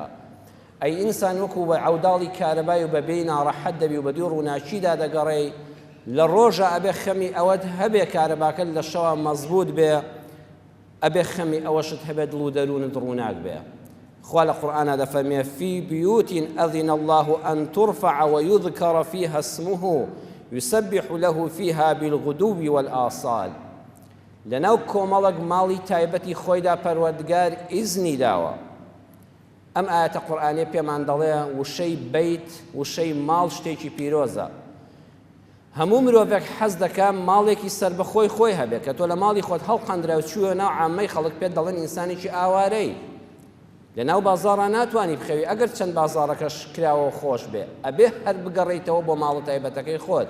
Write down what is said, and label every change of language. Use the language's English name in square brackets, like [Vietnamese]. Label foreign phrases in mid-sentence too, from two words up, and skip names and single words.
[Central Kurdish] ئەی ئینسان وەکو بە عەوداڵی کارەبای و بەبێی ناڕەحەت دەبی و بە دوو ڕووناکیدا دەگەڕێی، لە ڕۆژە ئەبێ خەمی ئەوەت هەبێ کارەباکەت لە شەوە مەزبوط بێ، ئەبێ خەمی ئەوەشت هەبێ دڵ و دەروونت ڕووناک بێ. خوا لە قورئانە دەفەرمێ [Arabic] فی بیوت ئەذن الله ئەن ترفع ويذكر فيها اسمه يسبح له فيها بالغدو والآصال. [Central Kurdish] لەناو کۆمەڵک ماڵی تایبەتی خۆیدا پەروەردگار ئیزنی داوە. ئەم ئایەتە قورئانیە پێمان دەڵێ وشەی بەیت، وشەی ماڵ شتێکی پیرۆزە. هەموو مرۆڤێک حەز دەکات ماڵێکی سەر بەخۆی خۆی هەبێت کە تۆ لە ماڵی خۆت هەڵقەندرا و چووە ناو عامەی خەڵک پێت دەڵێن ئینسانێکی ئاوارەی، لە ناو بازاڕە ناتوانی بخەوی ئەگەر چەند بازاڕەکەش کراوە خۆش بێ، ئەبێ هەر بگەڕێیتەوە بۆ ماڵە تایبەتەکەی خۆت.